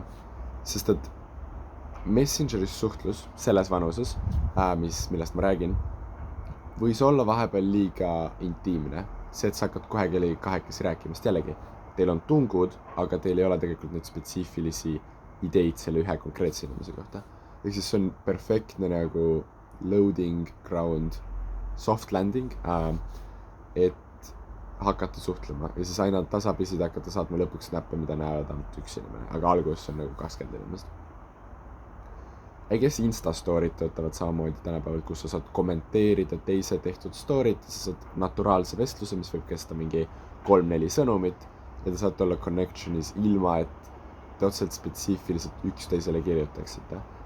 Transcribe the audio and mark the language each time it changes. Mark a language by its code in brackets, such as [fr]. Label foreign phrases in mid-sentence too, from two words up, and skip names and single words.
[et] Sest et Messengeris suhtlus selles vanuses, millest ma räägin, võis olla vahepeal liiga intiimne. See, et sa hakkad kohe kahekesi rääkimast jällegi. Teil on tungud, aga teil ei ole tegelikult neid spetsiifilisi ideid selle ühe konkreetse inimese kohta. Ehk siis see on perfektne nagu [en] loading ground, soft landing, [et] et hakata suhtlema. Ja siis aina tasapisi hakata saatma lõpuks näppe, mida näevad ainult üks inimene. Aga alguses on nagu 20 inimest. Kes Instastorid töötavad samamoodi tänapäeval, kus sa saad kommenteerida teise tehtud story't, sa saad naturaalse vestluse, mis võib kesta mingi 3-4 sõnumit ja te saate olla connectionis ilma, et te otseselt spetsiifiliselt üksteisele kirjutaksite.